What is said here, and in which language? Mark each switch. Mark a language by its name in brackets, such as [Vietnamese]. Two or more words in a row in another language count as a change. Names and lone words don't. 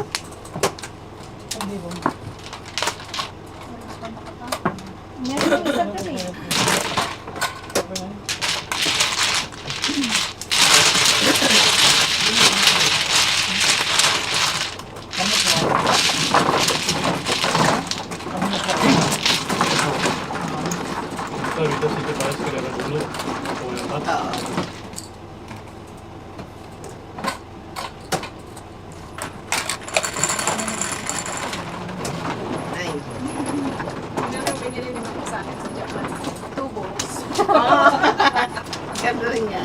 [Filipino] Hindi ba? Meron yung isa dyan eh. [Spanish] Ahorita sí te parece que le regulo. O el rato. [Filipino] Oo. Nine. Binili naman ko sa akin sa Japan. [English] 2 bowls. [Filipino] Ganda rin niya.